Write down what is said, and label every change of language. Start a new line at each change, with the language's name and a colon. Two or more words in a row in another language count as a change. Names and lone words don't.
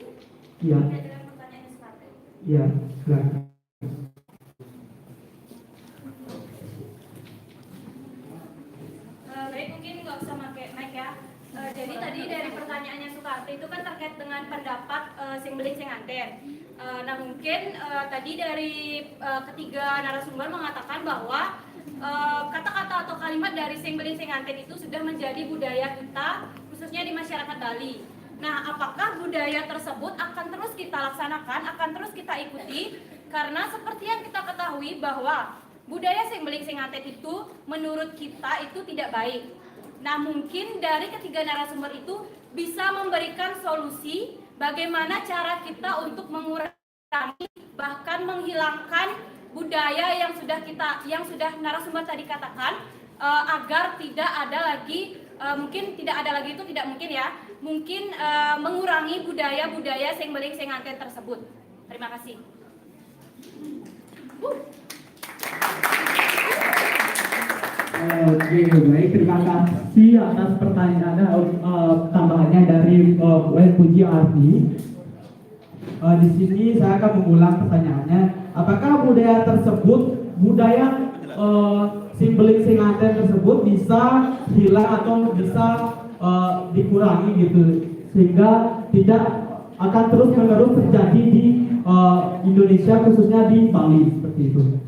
Indonesian: Iya. Dengan pertanyaan Soekarno. Iya, silakan. Baik, mungkin nggak usah pakai mic ya. Jadi tadi dari pertanyaannya Soekarno itu kan terkait dengan pendapat
Balinese: sing beling sing anten.
Indonesian: Nah mungkin tadi dari ketiga narasumber mengatakan bahwa kata-kata atau kalimat dari
Balinese: sing beling sing anten
Indonesian: itu sudah menjadi budaya kita khususnya di masyarakat Bali. Nah apakah budaya tersebut akan terus kita laksanakan, akan terus kita ikuti? Karena seperti yang kita ketahui bahwa budaya
Balinese: sing beling sing anten
Indonesian: itu menurut kita itu tidak baik. Nah mungkin dari ketiga narasumber itu bisa memberikan solusi bagaimana cara kita untuk mengurangi bahkan menghilangkan budaya yang sudah narasumber tadi katakan agar tidak ada lagi mungkin tidak ada lagi itu tidak mungkin ya, mungkin mengurangi budaya-budaya
Balinese: sing beling sing anten
Indonesian: tersebut. Terima kasih. Oke, baik, terima kasih atas pertanyaannya, tambahannya dari Puji Arti. Di sini saya akan mengulang pertanyaannya, apakah budaya tersebut, budaya
Balinese: simbeling singanten
Indonesian: tersebut bisa hilang atau bisa dikurangi gitu, sehingga tidak akan terus-menerus terjadi di Indonesia khususnya di Bali seperti itu.